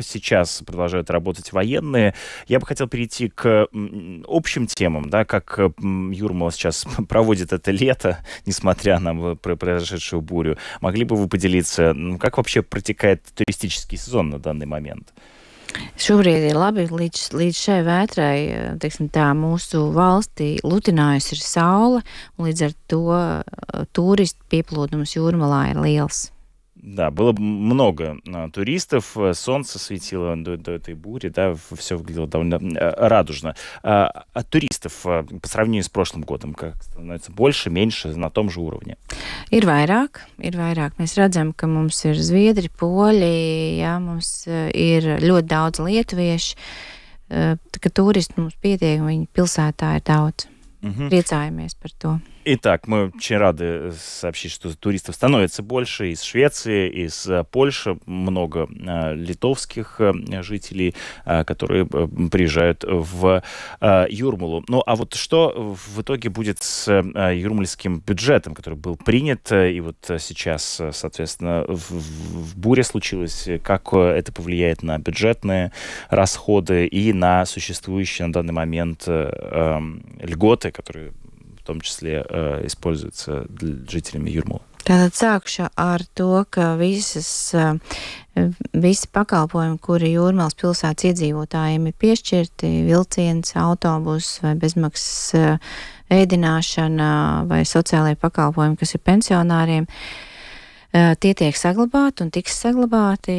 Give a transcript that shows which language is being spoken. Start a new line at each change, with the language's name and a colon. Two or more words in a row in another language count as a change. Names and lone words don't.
Russian: Сейчас продолжают работать военные. Я бы хотел перейти к общим темам, да, как Юрмала сейчас проводит это лето, несмотря на произошедшую бурю. Могли бы вы поделиться, как вообще протекает туристический сезон на данный момент?
Latvian: Šobrīd ir labi, līdz šai vētrai, teiksim tā, mūsu valstī lutinājusi ir saule, un līdz ar to turistu pieplūdums Jūrmalā ir liels.
Russian: Да, было много туристов, солнце светило до этой бури, да, все выглядело довольно радужно. А туристов по сравнению с прошлым годом как становится больше, меньше, на том же уровне?
Latvian: Ir vairāk. Mēs redzam, ka mums ir zviedri, poļi, jā, mums ir ļoti daudz lietuviešu, tā kā turisti mums pietiek, viņi pilsētā ir daudz. Priecājamies par to.
Russian: Итак, мы очень рады сообщить, что туристов становится больше из Швеции, из Польши, много литовских жителей, которые приезжают в Юрмалу. Ну, а вот что в итоге будет с юрмальским бюджетом, который был принят, и вот сейчас, соответственно, буря случилась, как это повлияет на бюджетные расходы и на существующие на данный момент льготы, которые в том числе используются жителями Юрмалы?
Latvian: Tātad sākšu ar to, ka visi pakalpojumi, kuri Jūrmalas pilsētas iedzīvotājiem ir piešķirti, vilciens, autobus vai bezmaksas ēdināšana vai sociālajie pakalpojumi, kas ir pensionāriem, tie tiek saglabāti un tiks saglabāti.